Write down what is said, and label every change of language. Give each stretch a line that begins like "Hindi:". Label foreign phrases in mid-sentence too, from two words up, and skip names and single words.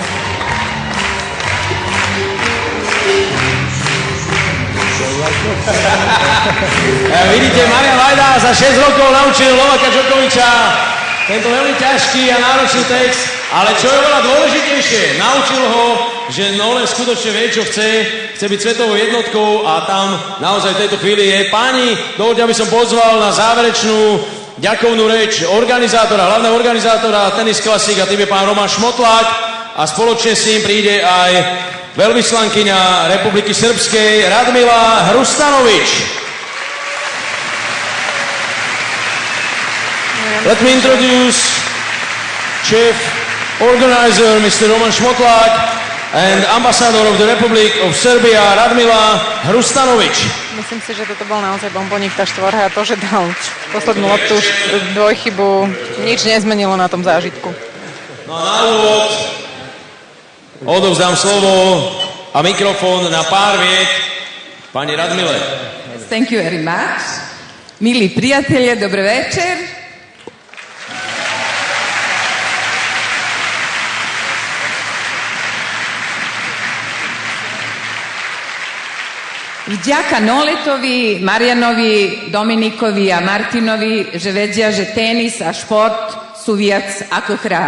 Slovak: Vidíte, Marian Vajda za 6 rokov naučil Novaka Djokoviča tento veľmi ťažký a náročný text, ale čo je veľa dôležitejšie, naučil ho, že Nole skutočne vie, čo chce byť svetovou jednotkou a tam naozaj v tejto chvíli je. Páni, dovoľte, aby som pozval na záverečnú ďakovnú reč hlavného organizátora Tenis Classic, a tým je pán Roman Šmotlák, a spoločne s ním príde aj veľvyslankyňa Republiky Srbskej Radmila Hrustanovič.
English: Let me introduce Chief Organizer Mr. Roman Šmotlák and Ambassador of the Republic of Serbia Radmila Hrustanovič.
Slovak: Myslím si, že toto bol naozaj bomboník, tá štvorhra, a to, že dal poslednú loptu dvojchybu, nič nezmenilo na tom zážitku. No a na úvod odovzdám slovo a mikrofón na pár viet pani Radmile.
English: Thank you very much.
Slovak: Milí
Serbian: prijatelje, dobro večer.
Slovak: Vďaka Noletovi, Marjanovi, Dominikovi a Martinovi, že vedia, že tenis a šport sú viac ako hra.